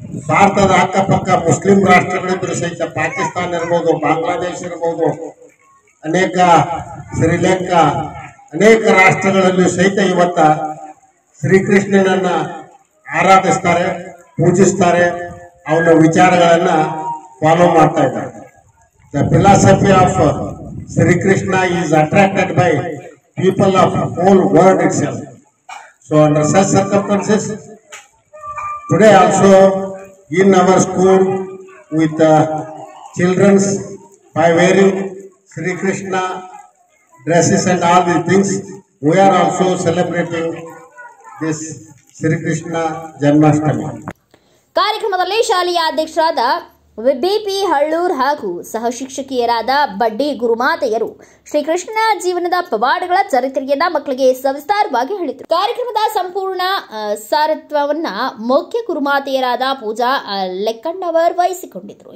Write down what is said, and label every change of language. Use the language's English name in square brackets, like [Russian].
[Kannada] ಭಾರತದ ಅಕ್ಕಪಕ್ಕ ಮುಸ್ಲಿಂ ರಾಷ್ಟ್ರಗಳಿದ್ರು ಸಹಿತ ಪಾಕಿಸ್ತಾನ ಇರ್ಬೋದು, ಬಾಂಗ್ಲಾದೇಶ ಇರ್ಬೋದು, ಅನೇಕ ಶ್ರೀಲಂಕಾ, ಅನೇಕ ರಾಷ್ಟ್ರಗಳಲ್ಲೂ ಸಹಿತ ಇವತ್ತ ಶ್ರೀಕೃಷ್ಣನನ್ನ ಆರಾಧಿಸ್ತಾರೆ, ಪೂಜಿಸ್ತಾರೆ, ಅವನ ವಿಚಾರಗಳನ್ನ ಫಾಲೋ ಮಾಡ್ತಾ ಇದ್ದಾರೆ. [English] The philosophy of Sri Krishna is attracted by people of whole world itself. So under such circumstances, today also in our school with children, by wearing Sri Krishna dresses and all these things, we are also celebrating this Sri Krishna Janmashtami. [Kannada] ಕಾರ್ಯಕ್ರಮದಲ್ಲಿ ಶಾಲೆಯ ಅಧ್ಯಕ್ಷರಾದ BP Hallur ಹಾಗೂ ಸಹ ಶಿಕ್ಷಕಿಯರಾದ ಬಡ್ಡಿ ಗುರುಮಾತೆಯರು ಶ್ರೀಕೃಷ್ಣನ ಜೀವನದ ಪವಾಡಗಳ ಚರಿತ್ರೆಯನ್ನ ಮಕ್ಕಳಿಗೆ ಸವಿಸ್ತಾರವಾಗಿ ಹೇಳಿದರು. ಕಾರ್ಯಕ್ರಮದ ಸಂಪೂರ್ಣ ಸಾರಥ್ಯವನ್ನ ಮುಖ್ಯ ಗುರುಮಾತೆಯರಾದ ಪೂಜಾ ಲೆಕ್ಕಣ್ಣವರ್ ವಹಿಸಿಕೊಂಡಿದ್ದರು.